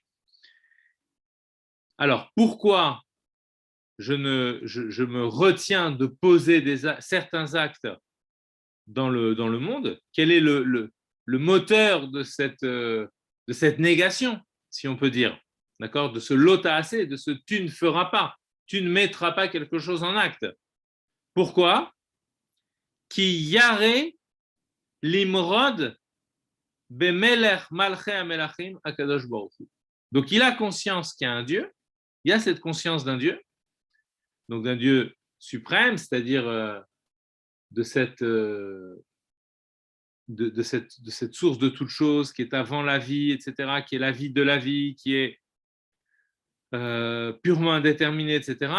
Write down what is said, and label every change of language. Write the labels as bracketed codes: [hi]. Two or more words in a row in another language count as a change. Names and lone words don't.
[fr] Alors pourquoi je me retiens de poser certains actes dans le monde? Quel est le moteur de cette négation, si on peut dire, d'accord, de ce lotaase, de ce tu ne feras pas, tu ne mettras pas quelque chose en acte. Pourquoi? [he] כי ירא למרוד במלך מלכי המלכים הקדוש ברוך הוא. [fr] Donc il a conscience qu'il y a un Dieu, il y a cette conscience d'un Dieu, donc d'un Dieu suprême, c'est-à-dire de cette source de toute chose qui est avant la vie, etc., qui est la vie de la vie, qui est purement indéterminée, etc.